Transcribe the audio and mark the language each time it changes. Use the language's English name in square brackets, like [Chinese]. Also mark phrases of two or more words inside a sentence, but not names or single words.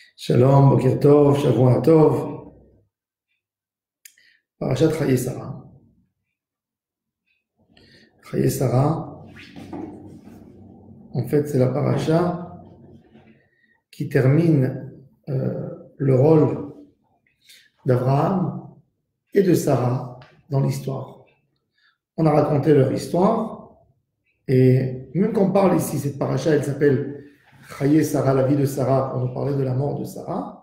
[Hebrew] שלום בוקר טוב שבוע טוב פרשת חיי שרה. [French] Chaye Sarah, en fait, c'est la paracha qui termine le rôle d'Abraham et de Sarah dans l'histoire. On a raconté leur histoire, et même qu'on parle ici, cette paracha, elle s'appelle Chaye Sarah, la vie de Sarah, pour nous parler de la mort de Sarah.